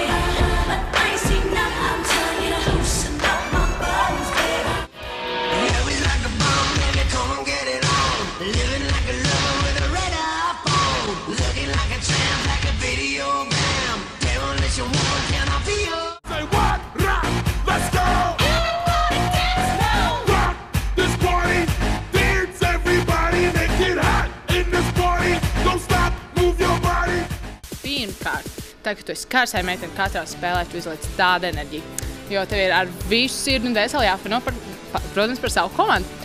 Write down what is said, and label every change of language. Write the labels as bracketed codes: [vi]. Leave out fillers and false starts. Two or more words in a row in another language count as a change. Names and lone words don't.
[en] But I ain't seen nothing, I'm telling you to loosen up my buttons, baby. Yeah, we like a bomb, baby, come on, get it on. Living like a lover with a red iPhone. Looking like a tramp, like a video bam. Demolition woman, can I feel? Say what? Rock, let's go! [lv] Pirmkārt, tā, ka tu esi karsēja meitene, katrā spēlē tu izliec tādu enerģiju, jo tev ir ar visu sirdi un dvēseli jāfano, protams, par savu komandu.